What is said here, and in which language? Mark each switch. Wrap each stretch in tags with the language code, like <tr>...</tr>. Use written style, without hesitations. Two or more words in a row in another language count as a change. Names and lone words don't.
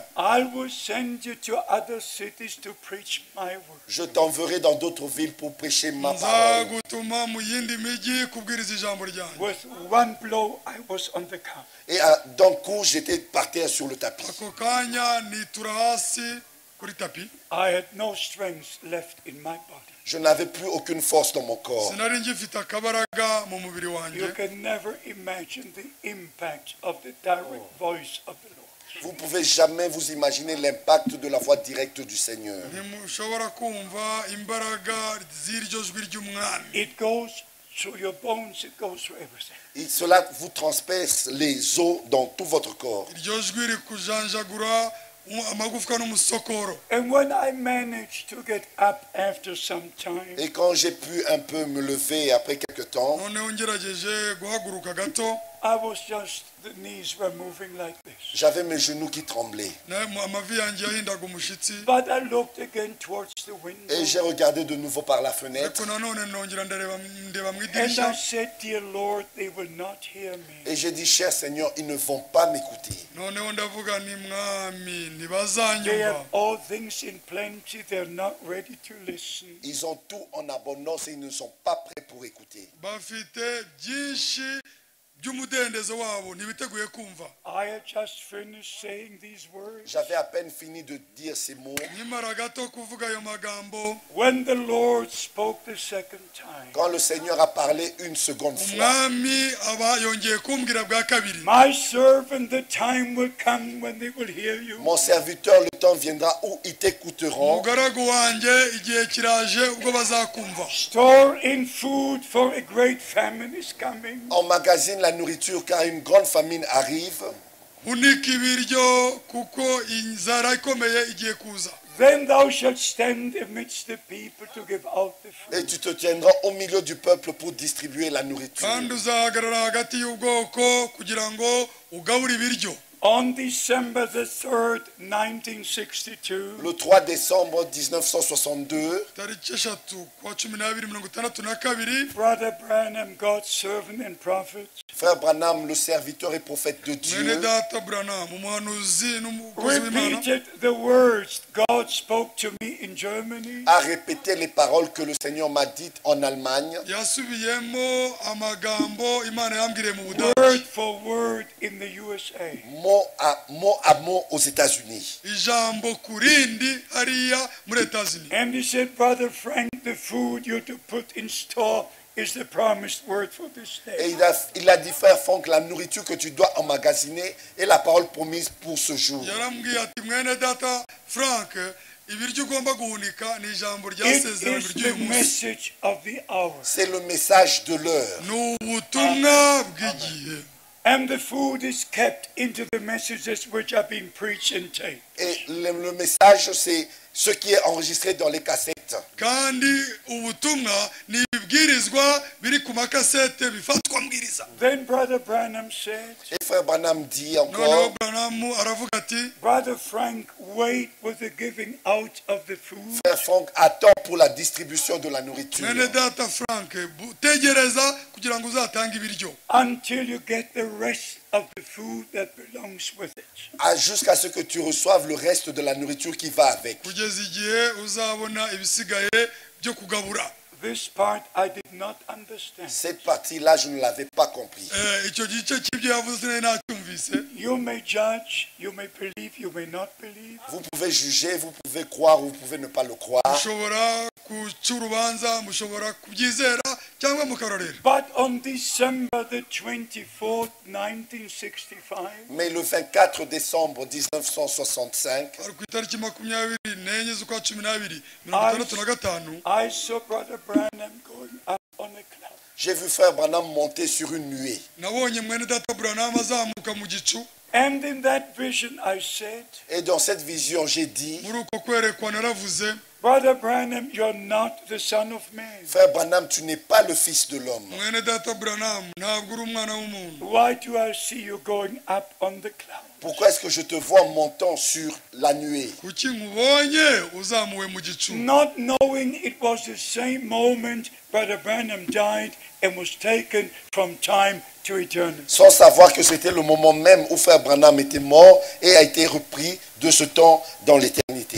<en>I will send you to other cities to preach my word.</en> <fr>Je t'enverrai dans d'autres villes pour prêcher ma parole.</fr> <rw>nzagutuma mu yindi mijyi kubwiriza ijambo ryanjye.</rw> <en>With one blow, I was on the couch.</en> <fr>Et d'un coup, j'étais par terre sur le tapis.</fr> <rw>ako kanya nitura hasi kuri tapi.</rw> <en>I had no strength left in my body.</en> <fr>Je n'avais plus aucune force dans mon corps.</fr> <rw>sinari ngifite akabaraga mu mubiri wanjye.</rw> <en>You can never imagine the impact of the direct voice of the Lord.</en> <fr>Vous ne pouvez jamais vous imaginer l'impact de la voix directe du Seigneur.</fr> <rw>ntimushobora kumva imbaraga z'iryo jwi ry'umwami.</rw> <en>It goes through your bones, it goes through everything.</en> <fr>Et cela vous transperce les os dans tout votre corps.</fr> <rw>iryo jwi rikujanjagura amagufwa n'umusokoro.</rw> <en>And when I managed to get up after some time,</en> <fr>Et quand j'ai pu un peu me lever après quelque temps,</fr> <rw>noneho ngerageje guhaguruka gato.</rw> <en>I was just, the knees were moving like this.</en> <fr>j'avais mes genoux qui tremblaient.</fr> <rw>amavi yanjye yahindaga umushyitsi.</rw> <en>But I looked again towards the window.</en> <fr>Et j'ai regardé de nouveau par la fenêtre.</fr> <rw>ariko nanone nongera ndeba mu</rw> <en>And I</en> <rw>idirishya.</rw> <en>said, Dear Lord, they will not hear me.</en> <fr>Et j'ai dit, cher Seigneur, ils ne vont pas m'écouter.</fr> <rw>noneho ndavuga ni mwami</rw> <en>They</en> <rw>ntibazanyumva.</rw> <en>have all things in plenty, they're not ready to listen.</en> <fr>Ils ont tout en abondance et ils ne sont pas prêts pour écouter.</fr> <rw>bafite byinshi by'umudendezo wabo ntibiteguye kumva.</rw> <en>I had just finished saying these words.</en> <fr>J'avais à peine fini de dire ces mots.</fr> <rw>Nkimara gato kuvuga ayo magambo,</rw> <en>When the Lord spoke the second time,</en> <fr>Quand le Seigneur a parlé une seconde fois,</fr> <rw>umwami aba yongeye kumbwira bwa kabiri.</rw> <en>my servant, the time will come when they will hear you.</en> <fr>mon serviteur, le temps viendra où ils t'écouteront.</fr> <rw>Umugaragu wanjye igihe kiraje ubwo bazakumva.</rw> <en>Store in food, for a great famine is coming.</en> <fr>Emmagasine la nourriture car une grande famine arrive.</fr> <rw>Unika ibiryo kuko inzara ikomeye igiye kuza.</rw> <en>Then thou shalt stand amidst the people to give out the</en> <fr>Et</fr> <en>food.</en> <fr>tu te tiendras au milieu du peuple pour distribuer la nourriture.</fr> <rw>Kandi uzahagarara hagati y'ubwoko kugira ngo ugabure ibiryo.</rw> <en>On December the 3rd, 1962,</en> <fr>Le 3 décembre 1962,</fr> <rw>Tariki eshatu kwa 12/62,</rw> <en>Brother Branham, God's servant and prophet,</en> <fr>frère Branham, le serviteur et prophète de</fr> <rw>mwene</rw> <fr>Dieu,</fr> <rw>data Branham umuhanuzi n'umukozi w'Imana</rw> <en>repeated the words God spoke to me in Germany.</en> <fr>a répété les paroles que le Seigneur m'a dites en Allemagne,</fr> <rw>yasubiyemo amagambo Imana yambwiriye mu Budage,</rw> <en>Word for word in the USA.</en> <fr>mot à mot aux États-Unis.</fr> <rw>ijambo ku rindi hariya muri Etazini.</rw> <en>And he said, Brother Frank, the food you're to put in store is the promised word for this</en> <fr>Et</fr> <en>day.</en> <fr>il a dit, frère Franck, la nourriture que tu dois emmagasiner est la parole promise pour ce jour.</fr> <rw>yarambwiye ati mwene data Frank, ibiryo ugomba guhunika ni ijambo</rw> <en>It</en> <rw>ryasezeranye</rw> <en>is the</en> <rw>ry'uyu munsi,</rw> <en>message of the hour.</en> <fr>C'est le message de l'heure.</fr> <rw>ni ubutumwa bw'igihe.</rw> <en>And the food is kept into the messages which are being preached and taped.</en> <fr>Et le message, c'est ce qui est enregistré dans les cassettes.</fr> <rw>kandi ubutumwa ni ibibwirizwa biri ku makasete bifatwa mbwiriza.</rw> <en>Then Brother Branham said,</en> <fr>Et frère Branham dit</fr> <rw>noneho</rw> <fr>encore,</fr> <rw>Branham aravuga ati,</rw> <en>Brother Frank, wait with the giving out of the food</en> <fr>frère Franck, attends pour la distribution de la nourriture.</fr> <rw>mwene data Frank, tegereza kugira ngo uzatange ibiryo</rw> <en>until you get the rest of the food that belongs with it.</en> <fr>Jusqu'à ce que tu reçoives le reste de la nourriture qui va avec.</fr> <rw>kugeza igihe uzabona ibisigaye byo kugabura.</rw> <en>This part I did not understand.</en> <fr>Cette partie-là, je ne l'avais pas compris.</fr> <rw>Icyo gice cy'ibyo yavuze sinari nacyumvise.</rw> <en>You may judge, you may believe, you may not believe.</en> <fr>Vous pouvez juger, vous pouvez croire, vous pouvez ne pas le croire.</fr> <rw>mushobora guca urubanza, mushobora kubyizera cyangwa mukarorera.</rw> <en>But on December the 24th, 1965,</en> <fr>Mais le 24 décembre 1965,</fr> <rw>ari ku itariki 24 z'ukwa 12 1965,</rw> <en>I saw Brother Branham going up on a cloud.</en> <fr>j'ai vu frère Branham monter sur une nuée.</fr> <rw>nabonye mwene data Branham azamuka mu gicu.</rw> <en>And in that vision I said,</en> <fr>Et dans cette vision, j'ai dit,</fr> <rw>muri uko kwerekwa naravuze,</rw> <en>Brother Branham, you're not the Son of Man.</en> <fr>frère Branham, tu n'es pas le fils de l'homme.</fr> <rw>mwene data Branham ntabwo uri umwana w'umuntu.</rw> <en>Why do I see you going up on the cloud?</en> <fr>Pourquoi est-ce que je te vois montant sur la nuée?</fr> <rw>kuki nkubonye uzamuwe mu gicu?</rw> <en>Not knowing it was the same moment Brother Branham died and was taken from time to eternity.</en> <fr>Sans savoir que c'était le moment même où frère Branham était mort et a été repris de ce temps dans l'éternité.</fr>